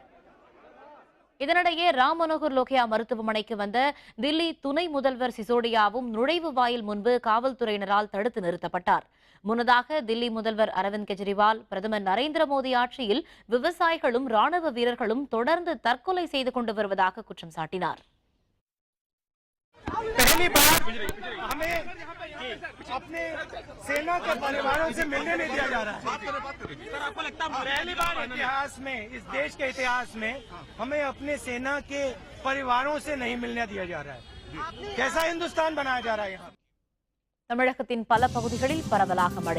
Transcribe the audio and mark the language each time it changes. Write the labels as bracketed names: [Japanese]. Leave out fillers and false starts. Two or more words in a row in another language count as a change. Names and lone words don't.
[Tamil] இதனிடையே ராம் மனோகர் லோகியா மருத்துவமனைக்கு வந்த தில்லி துணை முதல்வர் சிசோடியாவும் நுழைவு வாயில் முன்பு காவல்துறையினரால் தடுத்து நிறுத்தப்பட்டார். முன்னதாக தில்லி முதல்வர் அரவிந்த் கெஜ்ரிவால் பிரதமர் நரேந்திர மோடி ஆட்சியில் விவசாயிகளும் ராணுவ வீரர்களும் தொடர்ந்து தற்கொலை செய்து கொண்டு வருவதாக குற்றம் சாட்டினார். [Hindi] पहली बार हमें अपने सेना के परिवारों से मिलने नहीं दिया जा रहा है। पहली बार इतिहास में, इस देश के इतिहास में हमें अपने सेना के परिवारों से नहीं मिलने दिया जा रहा है। कैसा हिंदुस्तान बनाया जा रहा है यहाँ? [Tamil] தமிழகத்தின் பல பகுதிகளில் பரவலாக மழை.